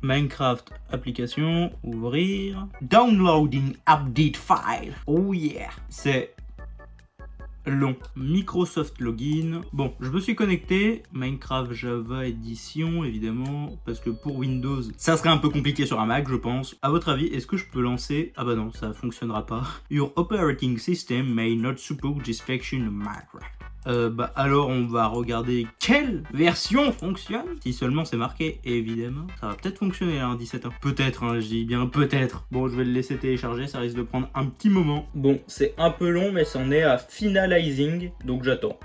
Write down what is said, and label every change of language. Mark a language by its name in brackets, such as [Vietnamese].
[English] Minecraft application, ouvrir. Downloading update file. Oh yeah. [French] C'est long. Microsoft Login. Bon, je me suis connecté. Minecraft Java Edition, évidemment. Parce que pour Windows, ça serait un peu compliqué sur un Mac, je pense. À votre avis, est-ce que je peux lancer... Ah bah non, ça fonctionnera pas. [English] Your operating system may not support this version of Minecraft. [French] Bah alors on va regarder quelle version fonctionne. Si seulement c'est marqué, évidemment. Ça va peut-être fonctionner là, un 17 ans. Peut-être, hein, je dis bien peut-être. Bon, je vais le laisser télécharger, ça risque de prendre un petit moment. Bon, c'est un peu long, mais c'en est à finalizing, donc j'attends.